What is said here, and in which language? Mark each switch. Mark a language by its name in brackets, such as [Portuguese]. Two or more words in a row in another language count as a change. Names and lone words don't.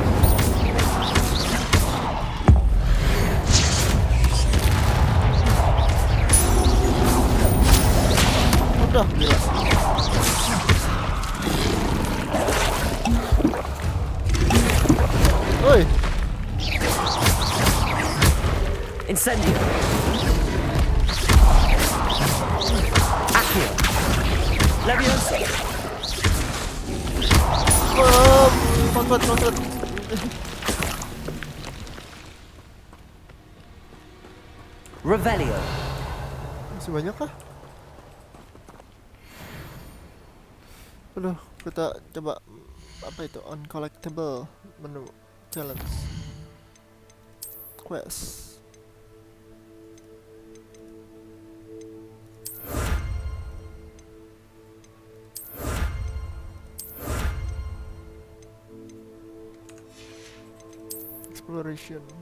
[Indonesian] Udah, gila. Oi. Incendio. Accio. Levioso. Kontrat. Revelio. Masih banyak kah? Aduh, kita coba apa itu? [English] Uncollectible menu challenge quest. Exploration.